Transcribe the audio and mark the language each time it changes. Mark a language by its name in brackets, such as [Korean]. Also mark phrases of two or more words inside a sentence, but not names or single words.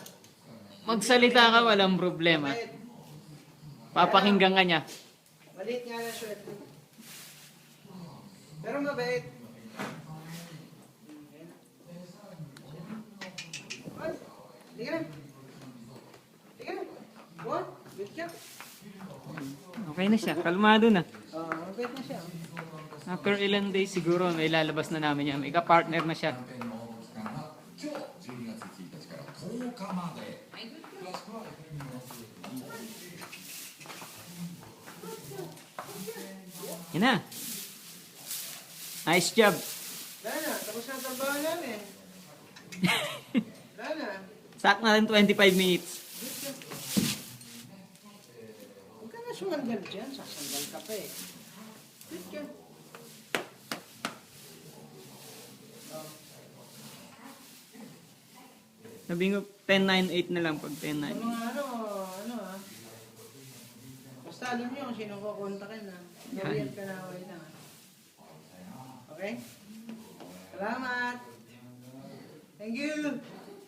[Filipino] Magsalita ka, walang problema. Mabait. Papakinggan ka niya. Maliit nga na swerte. Pero mabait. Ay, Tika na. Tika na. [English] What? Good job. [Filipino] Okay na siya, kalmado na. Mabait na siya. After ilan days siguro, may lalabas na namin yan. May ka-partner na siya. [Japanese] 今日12月1日から10日まで詳しくは [Filipino] Yan na. [English] Nice job. [Filipino] Wala na, tapos na ang trabaho namin. Wala na. Sak natin 25 minutes. [English] Good job. [Filipino] Huwag ka na sumandal dyan, sasandal ka pa, eh. [English] Good job. [Filipino] Sabi ko, 10-9-8 na lang pag 10-9. Ano ha? Basta alam niyo kung sino ko kontakin, ha? Noriel Penaway na, ha? Okay? Salamat! [English] Thank you!